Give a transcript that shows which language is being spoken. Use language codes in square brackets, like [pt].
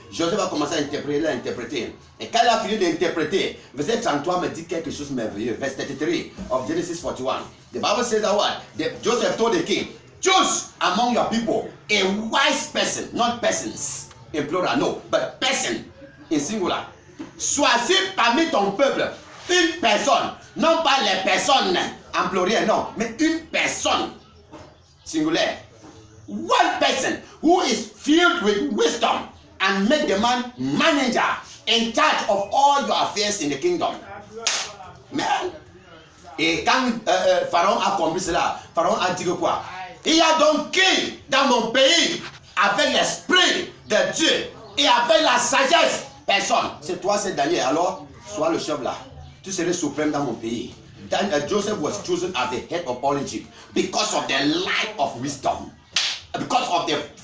[fr] Joseph va commencer à interpréter. Et quand il a fini d'interpréter, verset 33 me dit quelque chose de merveilleux. [en] Verse 33 of Genesis 41. The Bible says that what? Joseph told the king, choose among your people a wise person, not persons in plural, no, but person in singular. [fr] Choisis parmi ton peuple une personne, non pas les personnes en pluriel, non, mais une personne singulière. [en] One person who is filled with wisdom and make the man manager in charge of all your affairs in the kingdom. [fr] Man. Et quand Pharaon a compris cela, Pharaon a dit que quoi? Il y a donc qui dans mon pays avec l'esprit de Dieu et avec la sagesse? Personne. C'est toi, c'est Daniel. Alors, sois le chef là. Tu serais suprême dans mon pays. [en] Joseph was chosen as the head of all Egypt because of the light of wisdom. Because of the...